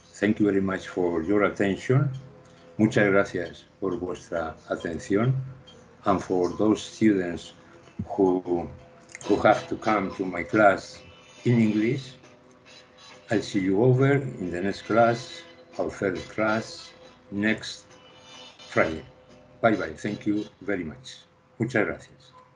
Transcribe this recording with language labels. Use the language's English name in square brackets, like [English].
[English] Thank you very much for your attention. [Spanish] Muchas gracias por vuestra atención. [English] And for those students who have to come to my class in English, I'll see you over in the next class, our first class, next Friday. Bye bye. Thank you very much. [Spanish] Muchas gracias.